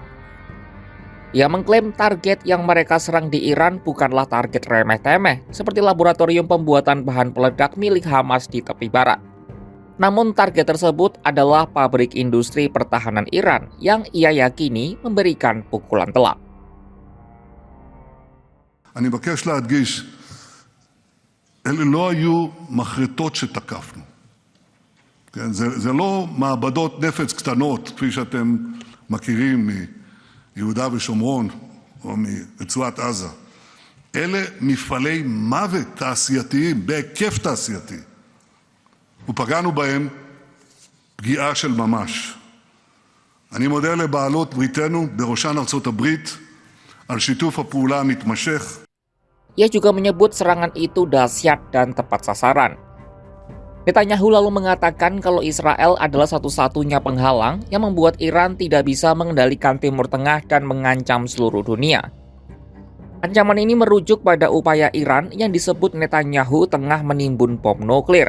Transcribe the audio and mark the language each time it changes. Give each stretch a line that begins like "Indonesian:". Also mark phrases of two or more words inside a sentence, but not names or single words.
Indonesian: Ia mengklaim target yang mereka serang di Iran bukanlah target remeh-temeh seperti laboratorium pembuatan bahan peledak milik Hamas di tepi barat. Namun target tersebut adalah pabrik industri pertahanan Iran yang ia yakini memberikan pukulan telak.
Hebrew: אני מבקש להדגיש, אלה לא היו מחרטות שתקפנו. כן? זה לא מעבדות נפץ קטנות, כפי שאתם מכירים מיהודה ושומרון או מרצועת עזה. אלה מפעלי מוות תעשייתיים, בהיקף תעשייתי. ופגענו בהם פגיעה של ממש. אני מודה לבעלות בריתנו, בראשן ארצות הברית, על שיתוף הפעולה המתמשך.
Indonesian: Ia juga menyebut serangan itu dahsyat dan tepat sasaran. Netanyahu lalu mengatakan kalau Israel adalah satu-satunya penghalang yang membuat Iran tidak bisa mengendalikan Timur Tengah dan mengancam seluruh dunia. Ancaman ini merujuk pada upaya Iran yang disebut Netanyahu tengah menimbun bom nuklir.